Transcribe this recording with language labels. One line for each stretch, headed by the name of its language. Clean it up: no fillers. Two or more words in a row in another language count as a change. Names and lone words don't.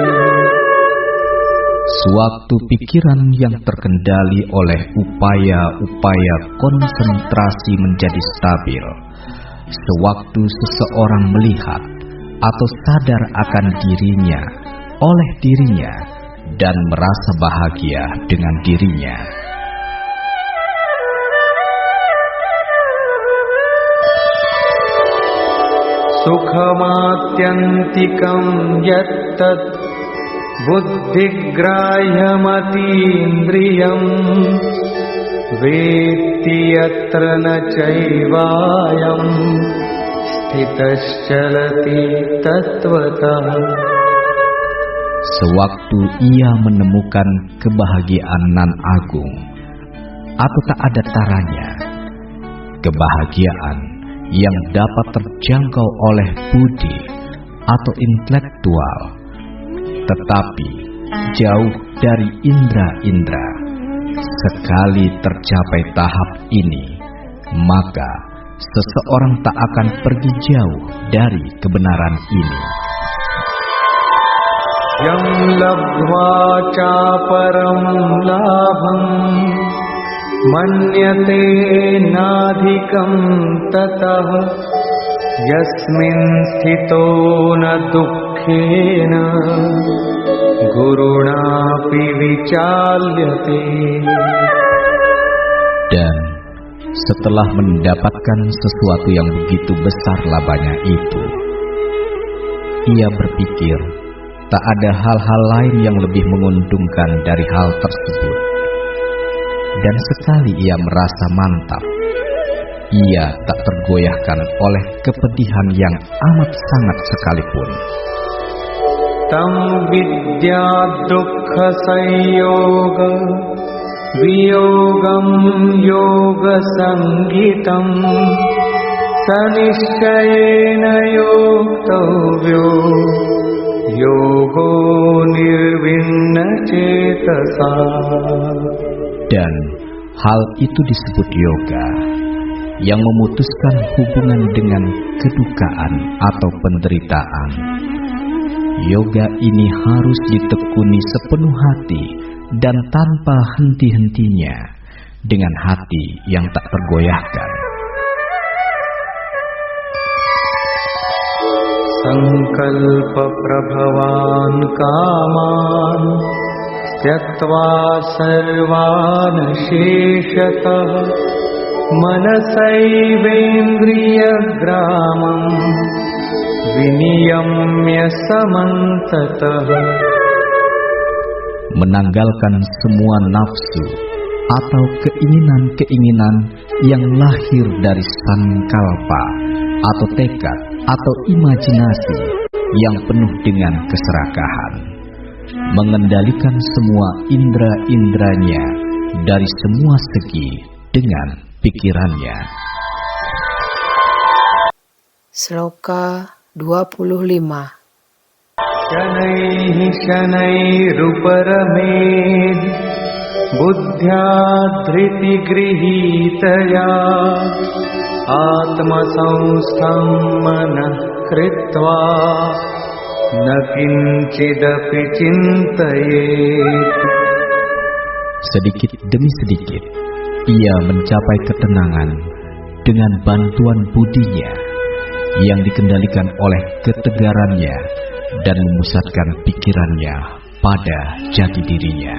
Indonesian: Suatu pikiran yang terkendali oleh upaya-upaya konsentrasi menjadi stabil, sewaktu seseorang melihat atau sadar akan dirinya oleh dirinya dan merasa bahagia dengan dirinya.
Sanskrit: सुखमात्यन्तिकं यत्तत् बुद्धिग्राह्यमतीन्द्रियं वेत्ति यत्र न चैवायं स्थितश्चलति तत्वतः.
Indonesian: Sewaktu ia menemukan kebahagiaan nan agung atau tak ada taranya, kebahagiaan yang dapat terjangkau oleh budi atau intelektual, tetapi jauh dari indera-indera. Sekali tercapai tahap ini, maka seseorang tak akan pergi jauh dari kebenaran ini.
Sanskrit: यं लब्ध्वा चापरं लाभं मन्यते नाधिकं ततः यस्मिन् स्थितो न दुःखेन गुरुणापि विचाल्यते.
Indonesian: Dan setelah mendapatkan sesuatu yang begitu besar labanya itu, ia berpikir tak ada hal-hal lain yang lebih menguntungkan dari hal tersebut. Dan sekali ia merasa mantap, ia tak tergoyahkan oleh kepedihan yang amat sangat sekalipun.
Sanskrit: तं विद्या दुःख संयोग वियोगं योग संज्ञितं सनिश्चयेन योक्तव्यो योगो निर्विण्ण चेतसा.
Indonesian: Dan hal itu disebut yoga, yang memutuskan hubungan dengan kedukaan atau penderitaan. Yoga ini harus ditekuni sepenuh hati dan tanpa henti-hentinya, dengan hati yang tak tergoyahkan.
Sanskrit: सङ्कल्प प्रभवान् कामान् त्यक्त्वा सर्वान् शेषतः मनसैवेन्द्रियग्रामं विनियम्य समन्ततः.
Indonesian: Menanggalkan semua nafsu atau keinginan-keinginan yang lahir dari sankalpa atau tekad atau imajinasi yang penuh dengan keserakahan. Mengendalikan semua indera-inderanya dari semua segi dengan pikirannya. Sloka 25.
Sanskrit: शनैः शनैरुपरमेद् बुद्ध्या धृतिगृहीतया आत्मसंस्थं मनः कृत्वा न किञ्चिदपि चिन्तयेत्.
Indonesian: Sedikit demi sedikit ia mencapai ketenangan dengan bantuan budinya yang dikendalikan oleh ketegarannya dan memusatkan pikirannya pada jati dirinya.